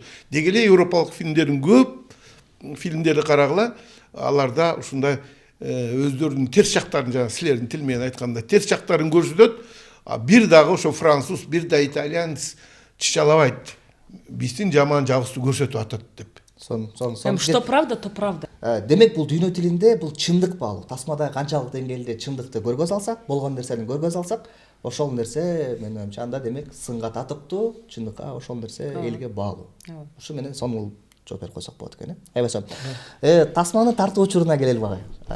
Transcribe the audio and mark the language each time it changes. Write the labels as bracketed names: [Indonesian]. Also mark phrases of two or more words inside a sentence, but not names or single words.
[Kyrgyz] Деги эле европалык фильмдердин көп фильмдерди карагыла, аларда ушундай өздөрүнүн терс жактарын, жана силердин тил менен айтканда терс жактарын көрсөтөт. Бир дагы ошо француз, бир да итальянец чычалабайт. Биздин жаман жагыбызды көрсөтүп атат деп. [Russian] Что правда, то правда. [Kyrgyz] Демек бул дүйнө тилинде бул чындык баалуу. Тасмада канчалык деңгээлде чындыкты көргөз алсак, болгон нерсени көргөз алсак, ошол нерсе менин оюмча анда демек сынга татыктуу, чындыкка ошол нерсе элге баалуу. Ушу менен сонун жооп берип койсок болот экен, Айбасам. Тасманы тартуу учуруна келели багы.